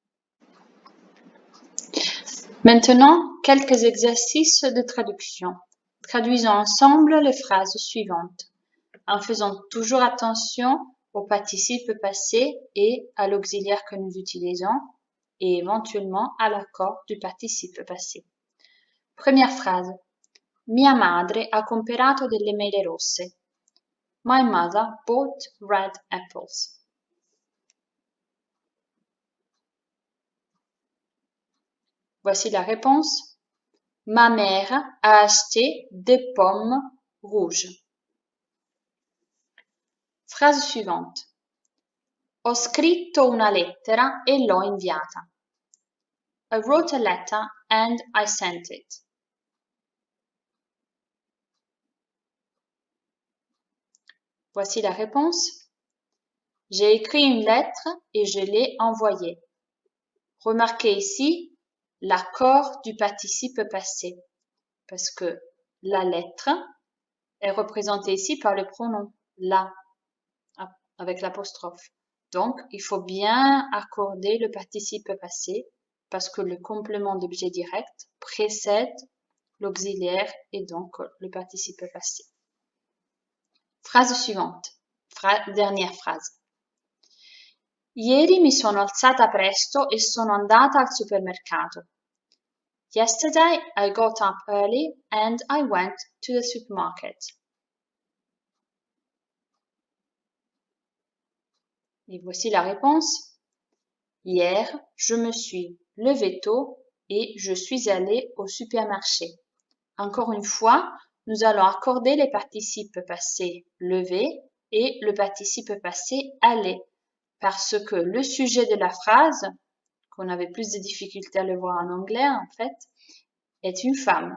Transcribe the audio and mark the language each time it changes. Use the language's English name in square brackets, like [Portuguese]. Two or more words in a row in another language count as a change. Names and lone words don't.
[French] Maintenant, quelques exercices de traduction. Traduisons ensemble les phrases suivantes, en faisant toujours attention au participe passé et à l'auxiliaire que nous utilisons, et éventuellement à l'accord du participe passé. Première phrase. [Italian] Mia madre ha comperato delle mele rosse. [English] My mother bought red apples. [French] Voici la réponse. Ma mère a acheté des pommes rouges. Phrase suivante. [Italian] Ho scritto una lettera e l'ho inviata. [English] I wrote a letter and I sent it. [French] Voici la réponse. J'ai écrit une lettre et je l'ai envoyée. Remarquez ici l'accord du participe passé, parce que la lettre est représentée ici par le pronom la, avec l'apostrophe. Donc, il faut bien accorder le participe passé, parce que le complément d'objet direct précède l'auxiliaire et donc le participe passé. Phrase suivante. Dernière phrase. [Italian] Ieri mi sono alzata presto e sono andata al supermercato. [English] Yesterday I got up early and I went to the supermarket. [French] Et voici la réponse. Hier, je me suis levé tôt et je suis allé au supermarché. Encore une fois, nous allons accorder les participes passés levé et le participe passé aller parce que le sujet de la phrase, qu'on avait plus de difficultés à le voir en anglais en fait, est une femme.